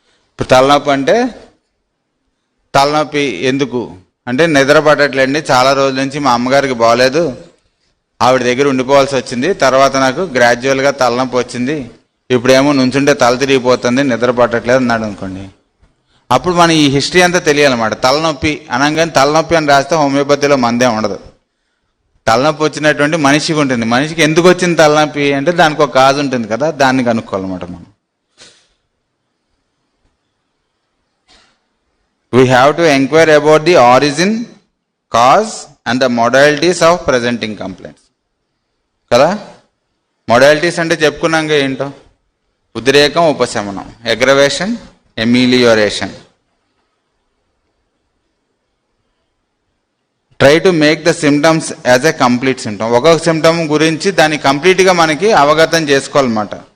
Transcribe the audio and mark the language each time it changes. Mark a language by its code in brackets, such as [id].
[te] ఇప్పుడు తలనొప్పి అంటే తలనొప్పి ఎందుకు అంటే నిద్ర పట్టట్లేండి, చాలా రోజుల నుంచి మా అమ్మగారికి బాగలేదు, ఆవిడ దగ్గర ఉండిపోవాల్సి వచ్చింది, తర్వాత నాకు గ్రాడ్యువల్గా తలనొప్పి వచ్చింది, ఇప్పుడేమో నుంచుంటే తల తిరిగిపోతుంది, నిద్ర పట్టట్లేదు అన్నాడు అనుకోండి. అప్పుడు మనం ఈ హిస్టరీ అంతా తెలియాలన్నమాట. తలనొప్పి అనగానే తలనొప్పి అని రాస్తే హోమియోపతిలో మందే ఉండదు. తలనొప్పి వచ్చినటువంటి మనిషికి ఉంటుంది. మనిషికి ఎందుకు వచ్చింది తలనొప్పి అంటే దానికి ఒక కాజ్ ఉంటుంది కదా, దాన్ని కనుక్కోవాలన్నమాట మనం. [en] We have to inquire about the origin, cause and the modalities of presenting complaints. [te] కదా, modalities అంటే చెప్పుకున్నాక ఏంటో, ఉద్రేకం, ఉపశమనం, aggravation, ఎమిలియోరేషన్. [en] Try to make the symptoms as a complete symptom. [te] ఒక్కొక్క సిమ్టమ్ గురించి దాన్ని కంప్లీట్గా మనకి అవగతం చేసుకోవాలన్నమాట.